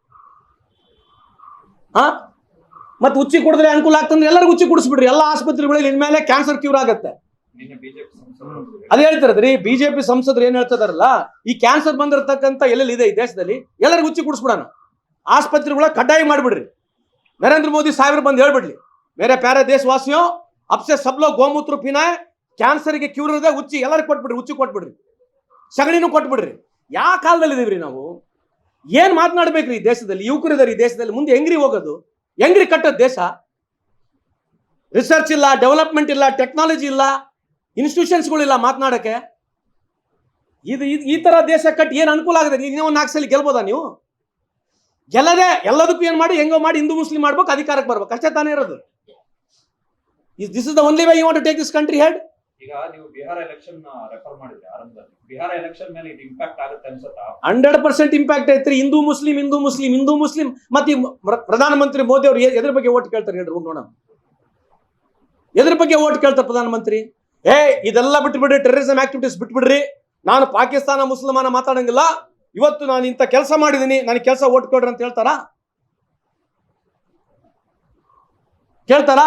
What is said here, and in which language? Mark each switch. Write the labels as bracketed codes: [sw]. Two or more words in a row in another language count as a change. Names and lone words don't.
[kn] ಮತ್ತೆ ಉಚ್ಚಿ ಕುಡಿದ್ರೆ ಅನುಕೂಲ ಆಗ್ತಂದ್ರೆ ಎಲ್ಲರಿಗೂ ಉಚ್ಚಿ ಕುಡಿಸ್ಬಿಡ್ರಿ. ಎಲ್ಲ ಆಸ್ಪತ್ರೆಗಳಲ್ಲಿ ಇನ್ಮೇಲೆ [en] cancer cure [kn] ಆಗತ್ತೆ. ಅದೇ ಹೇಳ್ತಿರದ್ರಿ, ಬಿಜೆಪಿ ಸಂಸದರು ಏನ್ ಹೇಳ್ತಿದಾರಲ್ಲ, ಈ ಕ್ಯಾನ್ಸರ್ ಬಂದಿರತಕ್ಕಂಥ ಎಲ್ಲೆಲ್ಲಿ ಇದೆ ಈ ದೇಶದಲ್ಲಿ ಎಲ್ಲರಿಗೂ ಉಚ್ಚಿ ಕುಡಿಸ್ಬಿಡೋಣ, ಆಸ್ಪತ್ರೆಗಳ ಕಡ್ಡಾಯ ಮಾಡಿಬಿಡ್ರಿ. [hi] नरेंद्र मोदी साहब बंद [kn] ಹೇಳ್ಬಿಡ್ಲಿ, [hi] मेरे प्यारे देशवासियों, अब से सब लोग गोमूत्र पीना, [kn] ಕ್ಯಾನ್ಸರ್ ಗೆ ಕ್ಯೂರ್ ಇದೆ, ಉಚ್ಚಿ ಎಲ್ಲರಿಗೂ ಕೊಟ್ಬಿಡ್ರಿ, ಉಚ್ಚಿ ಕೊಟ್ಬಿಡ್ರಿ, ಸಗಣಿನೂ ಕೊಟ್ಬಿಡ್ರಿ. ಯಾವ ಕಾಲದಲ್ಲಿ ಇದೀವ್ರಿ ನಾವು? ಏನ್ ಮಾತನಾಡ್ಬೇಕ್ರಿ ಈ ದೇಶದಲ್ಲಿ? ಯುವಕರು ಇದಾರೆ ಈ ದೇಶದಲ್ಲಿ, ಮುಂದೆ ಹೆಂಗ್ರಿ ಹೋಗೋದು? ಹೆಂಗ್ರಿ ಕಟ್ಟೋದು ದೇಶ? ರಿಸರ್ಚ್ ಇಲ್ಲ, ಡೆವಲಪ್ಮೆಂಟ್ ಇಲ್ಲ, ಟೆಕ್ನಾಲಜಿ ಇಲ್ಲ, ಇನ್ಸ್ಟಿಟ್ಯೂಷನ್ಸ್ಗಳಿಲ್ಲ ಮಾತನಾಡಕ್ಕೆ. ಇದು ಈ ತರ ದೇಶ ಕಟ್ಟಿ ಏನ್ ಅನುಕೂಲ ಆಗಿದೆ? ನೀವು 4 ಸಲ ಗೆಲ್ಬೋದಾ ನೀವು? ಗೆಲ್ಲದೆ ಎಲ್ಲದಕ್ಕೂ ಏನ್ ಮಾಡಿ ಹೆಂಗೋ ಮಾಡಿ ಹಿಂದೂ ಮುಸ್ಲಿಂ ಮಾಡ್ಬೇಕು, ಅಧಿಕಾರಕ್ಕೆ ಬರ್ಬೇಕು, ಅಷ್ಟೇ ತಾನೇ ಇರೋದು. [en] this is the only way you want to take this country head. [kn] ಈಗ ನೀವು ಬಿಹಾರ [en] election refer [kn] ಮಾಡಿದ್ರೆ ಆರಂಭದಲ್ಲಿ, ಬಿಹಾರ ಎಲೆಕ್ಷನ್ ಮೇಲೆ ಇದು ಇಂಪ್ಯಾಕ್ಟ್ ಆಗುತ್ತೆ ಅನ್ಸುತ್ತಾ? 100% ಇಂಪ್ಯಾಕ್ಟ್ ಐತ್ರಿ. ಹಿಂದೂ ಮುಸ್ಲಿಂ ಮತ್ತೆ ಪ್ರಧಾನಮಂತ್ರಿ ಮೋದಿ ಅವರು ಎದ್ರ ಬಗ್ಗೆ ಓಟ್ ಕೇಳ್ತಾರೆ ಹೇಳ್ರಿ, ನೋಡೋಣ. ಎದ್ರ ಬಗ್ಗೆ ಓಟ್ ಕೇಳ್ತಾರೆ ಪ್ರಧಾನಮಂತ್ರಿ? ಇದೆಲ್ಲ ಬಿಟ್ಬಿಡ್ರಿ, [en] terrorism activities [kn] ಬಿಟ್ಬಿಡ್ರಿ, ನಾನು ಪಾಕಿಸ್ತಾನ ಮುಸಲ್ಮಾನ ಮಾತಾಡಂಗಿಲ್ಲ, ಇವತ್ತು ನಾನು ಇಂಥ ಕೆಲಸ ಮಾಡಿದ್ದೀನಿ, ನನಗೆ ಕೆಲಸ ಓಟ್ ಕೊಡ್ರಿ ಅಂತ ಕೇಳ್ತಾರಾ?